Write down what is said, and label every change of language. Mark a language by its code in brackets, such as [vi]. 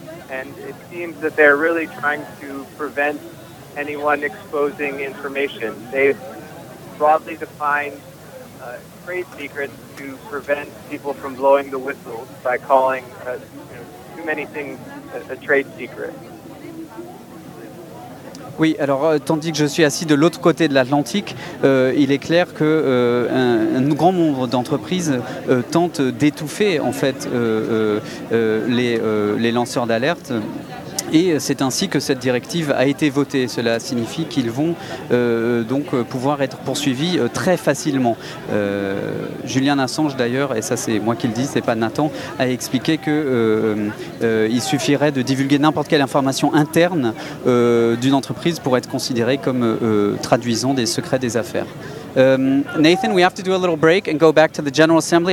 [en] and it seems that they're really trying to prevent anyone exposing information. They broadly define trade secrets to prevent people from blowing the whistle by calling too many things a trade secret. [fr] Oui, alors tandis que je suis assis de l'autre côté de l'Atlantique, il est clair que un grand nombre d'entreprises tentent d'étouffer en fait les lanceurs d'alerte. Et c'est ainsi que cette directive a été votée. Cela signifie qu'ils vont donc pouvoir être poursuivis très facilement. Julian Assange, d'ailleurs, et ça c'est moi qui le dis, c'est pas Nathan, a expliqué que il suffirait de divulguer n'importe quelle information interne d'une entreprise pour être considéré comme traduisant des secrets des affaires. [en] Nathan, we have to do a little break and go back to the General Assembly.